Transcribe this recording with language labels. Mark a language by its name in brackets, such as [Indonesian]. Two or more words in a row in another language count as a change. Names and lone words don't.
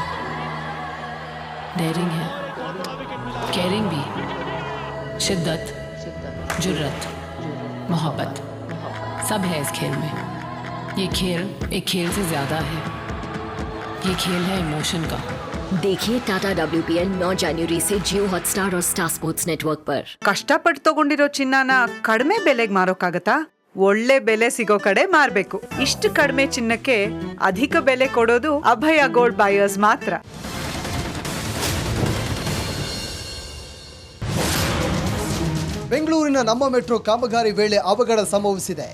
[Hindi] डेयरिंग है, केयरिंग भी, शिद्दत, जुर्रत, मोहब्बत, सब है इस खेल में. ये खेल एक खेल से ज्यादा है, ये खेल है इमोशन का. देखिए टाटा WPL 9 जनवरी से जियो हॉटस्टार और स्टार स्पोर्ट्स नेटवर्क पर. [Kannada] ಕಷ್ಟಪಟ್ಟು ತಗೊಂಡಿರೋ ಚಿನ್ನನ ಕಡಿಮೆ ಬೆಲೆಗೆ ಮಾರೋಕ್ಕಾಗತ್ತಾ? ಒಳ್ಳೆ ಬೆಲೆ ಸಿಗೋ ಕಡೆ ಮಾರ್ಬೇಕು. ಇಷ್ಟು ಕಡಿಮೆ ಚಿನ್ನಕ್ಕೆ ಅಧಿಕ ಬೆಲೆ ಕೊಡೋದು ಅಭಯ ಗೋಲ್ಡ್ ಬಯರ್ಸ್ ಮಾತ್ರ. ಬೆಂಗಳೂರಿನ ನಮ್ಮ ಮೆಟ್ರೋ ಕಾಮಗಾರಿ ವೇಳೆ ಅವಘಡ ಸಂಭವಿಸಿದೆ.